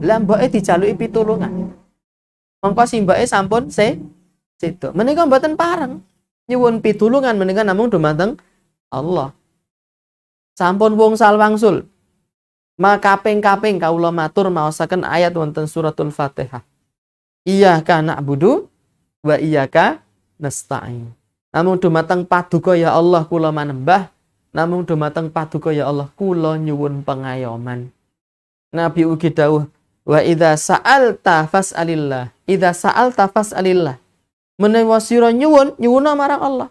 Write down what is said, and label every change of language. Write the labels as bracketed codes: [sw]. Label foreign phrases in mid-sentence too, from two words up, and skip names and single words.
[jv] Lah mboke dijaluki pitulungan. Mongko si mboke sampun sedo. Menika mboten pareng. Nyuwun pitulungan menika namung dumateng Allah. Sampun wungsal wangsul. Makaping-kaping kawula matur maosaken ayat wonten suratul Fatihah. [ar] Iyyaka na'budu wa iyyaka nasta'in. [jv] Namung dumateng paduka ya Allah kula manembah, namung dumateng paduka ya Allah kula nyuwun pengayoman. Nabi ugi dawuh, [ar] wa idza sa'alta fas'alillah. Idza sa'alta fas'alillah. [jv] Menawa sira nyuwuna marang Allah.